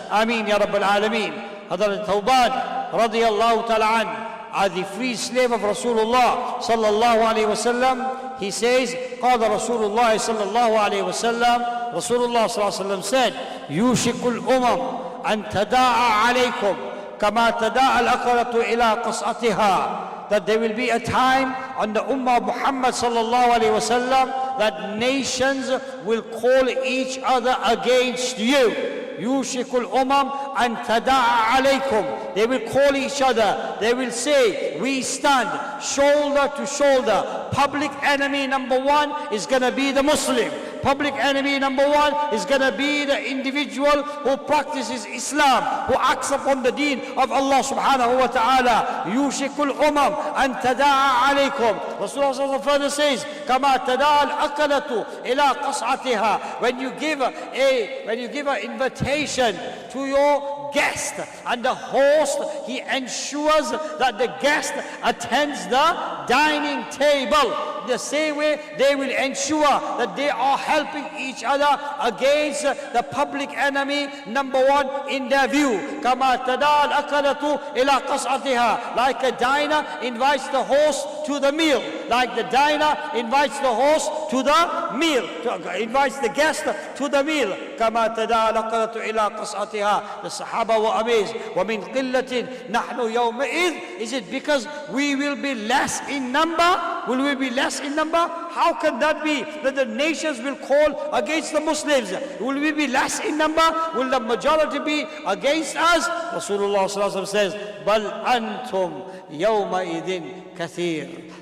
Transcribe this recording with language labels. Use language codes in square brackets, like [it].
[en] Ameen, Ya Rabbil Alameen. Hazrat Thawban, radiyallahu ta'ala an, the free slave of Rasulullah sallallahu alayhi wa sallam, he says, [ar] قال رسول الله صلى الله عليه وسلم, [en] Rasulullah sallallahu alayhi wa sallam said, [ar] يوشك الأمم أن تداعى عليكم كما تداعى الأقرة إلى قصعتها. [en] That there will be a time on the Ummah of Muhammad sallallahu alayhi wa sallam that nations will call each other against you. [ar] يوشك الأمم أن تداعى عليكم. [en] They will call each other. They will say, we stand shoulder to shoulder. Public enemy number one is going to be the Muslim. Public enemy number one is going to be the individual who practices Islam, who acts upon the deen of Allah subhanahu wa ta'ala. [ar] يوشك الأمم أن تداعى عليكم. [en] Rasulullah further says, [ar] كما تداعى الأكلة إلى قصعتها. [en] When you give an invitation to your guest and the host, he ensures that the guest attends the dining table. The same way they will ensure that they are helping each other against the public enemy number one in their view. [ar] كما تداعى الأكلة إلى قصعتها. [en] Like a diner invites the host to the meal, like the diner invites the host to the meal, invites the guest to the meal. [ar] كما تداعى الأكلة إلى قصعتها. [en] The Sahaba were amazed. [ar] ومن قلة نحن يومئذ. [en] Is it because we will be less in number? Will we be less in number? How can that be? That the nations will call against the Muslims. Will we be less in number? Will the majority be against us? Rasulullah sallallahu alaihi wasallam says, [ar] بل أنتم يومئذ كثير.